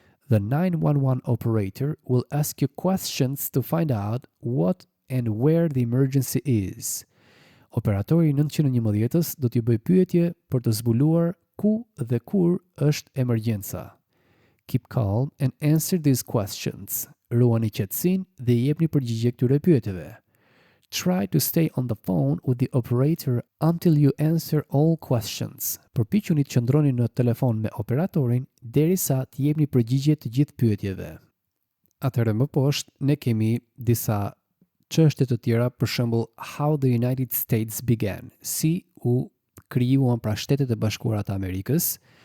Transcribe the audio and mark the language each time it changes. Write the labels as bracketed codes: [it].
[en] The 911 operator will ask you questions to find out what and where the emergency is. [sq] Operatori 911-s do t'ju bëj pyetje për të zbuluar ku dhe kur është emergjenca. [en] Keep calm and answer these questions. [sq] Ruani qetësinë dhe jepni përgjigje këtyre pyetjeve. [en] Try to stay on the phone with the operator until you answer all questions. [sq] Përpiquni të qëndroni në telefon me operatorin derisa të jepni përgjigje të gjithë pyetjeve. Atëherë më poshtë ne kemi disa çështje të tjera, për shembull [en] how the United States began. [sq] Si u krijuan pra Shtetet e Bashkuara të Amerikës.